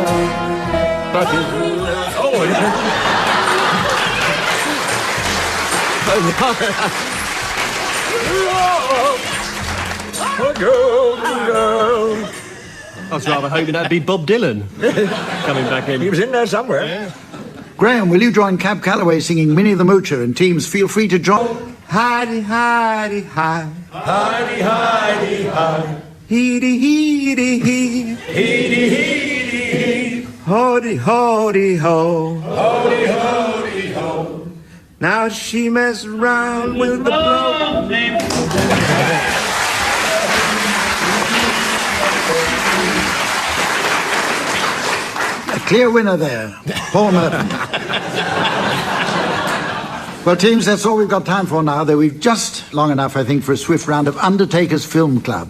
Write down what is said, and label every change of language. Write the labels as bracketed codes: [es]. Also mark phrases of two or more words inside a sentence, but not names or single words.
[en] But his words... Oh, golden girl. I was rather hoping that'd be Bob Dylan coming back in. He was in there somewhere. Yeah. Graham, will you join Cab Calloway singing Minnie the Moocher, and teams feel free to join? Hidey, hidey, hi. Hidey, hidey, hi. Heedy, heedy, he. Heedy, heedy, he. Hody, hody, ho. Hody, hody, ho. Now she mess around with the blow. A clear winner there, Paul Merton. Well, teams, that's all we've got time for now, though we've just long enough, I think, for a swift round of Undertakers Film Club.